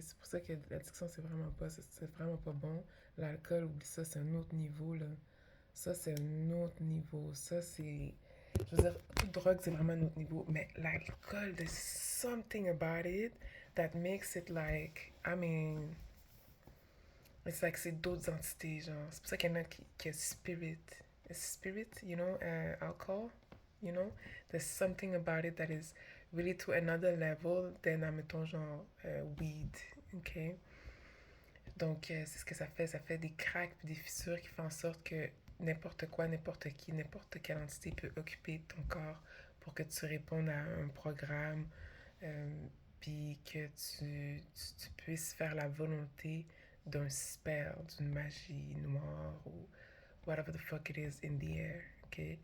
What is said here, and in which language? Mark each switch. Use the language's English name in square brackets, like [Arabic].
[French] C'est pour ça que l'addiction, c'est vraiment pas bon. L'alcool, oublie ça, c'est un autre niveau, là. Ça, c'est un autre niveau. Ça, c'est. Je veux dire, toute drogue, c'est vraiment un autre niveau. Mais l'alcool, [English] there's something about it that makes it like. I mean. It's like [French] c'est d'autres entités, genre. C'est pour ça qu'il y en a qui a spirit. [English] Spirit, you know, alcohol, you know. There's something about it that is really to another level than, [French] admettons, genre, [English] weed. OK? [French] Donc, c'est ce que ça fait. Ça fait des cracks puis des fissures qui font en sorte que n'importe quoi, n'importe qui, n'importe quelle entité peut occuper ton corps pour que tu répondes à un programme, puis que tu puisses faire la volonté d'un spell, d'une magie noire ou [English] whatever the fuck it is in the air. [French] OK?